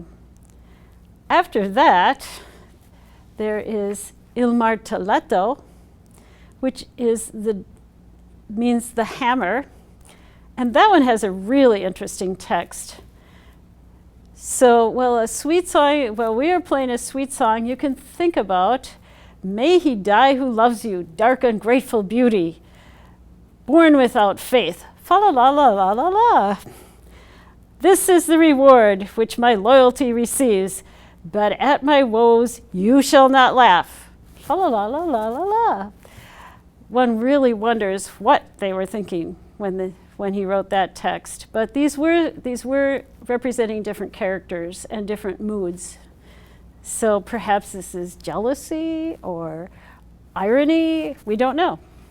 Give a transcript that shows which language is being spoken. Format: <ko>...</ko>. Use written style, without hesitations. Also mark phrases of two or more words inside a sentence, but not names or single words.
<en>After that, there is Il Martelletto, which means the hammer, and that one has a really interesting text. So, a sweet song, we are playing a sweet song, you can think about, may he die who loves you, dark ungrateful beauty, born without faith, fa la la la la la la. This is the reward which my loyalty receives, but at my woes you shall not laugh, fa la la la la la la. One really wonders what they were thinking when he wrote that text. But these were representing different characters and different moods. So perhaps this is jealousy or irony, we don't know.</en>